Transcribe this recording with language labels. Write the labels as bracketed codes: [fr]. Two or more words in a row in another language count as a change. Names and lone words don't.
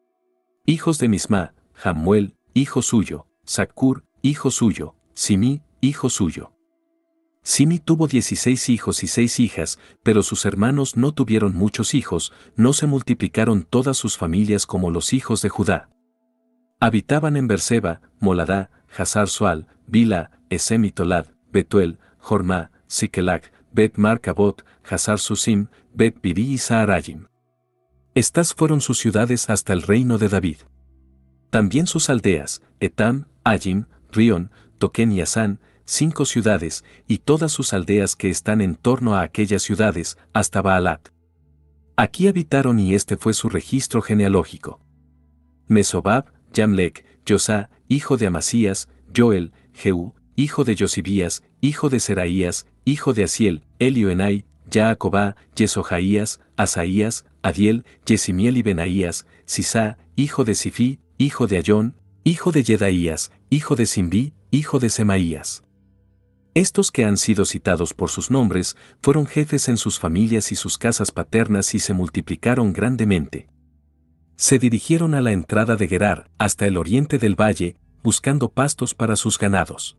[es] Hijos de Misma: Jamuel, hijo suyo, Zacur, hijo suyo, Simi, hijo suyo. Simi tuvo 16 hijos y 6 hijas, pero sus hermanos no tuvieron muchos hijos, no se multiplicaron todas sus familias como los hijos de Judá. Habitaban en Berseba, Moladá, Hazar-Sual, Bila, Esem y Tolad, Betuel, Jormá, Sikelac, Bet-Marcabot, Hazar-Susim, Bet-Biri y Saarayim. Estas fueron sus ciudades hasta el reino de David. También sus aldeas: Etam, Ayim, Rión, Toquén y Asán, 5 ciudades, y todas sus aldeas que están en torno a aquellas ciudades, hasta Baalat. Aquí habitaron y este fue su registro genealógico. Mesobab, Yamlec, Josá, hijo de Amasías, Joel, Jehú, hijo de Josibías, hijo de Seraías, hijo de Asiel, Elioenai, Jaacobá, Yesojaías, Asaías, Adiel, Yesimiel y Benaías, Sisá, hijo de Sifí, hijo de Ayón, hijo de Yedaías, hijo de Simbí, hijo de Semaías. Estos que han sido citados por sus nombres, fueron jefes en sus familias y sus casas paternas y se multiplicaron grandemente. Se dirigieron a la entrada de Gerar, hasta el oriente del valle, buscando pastos para sus ganados.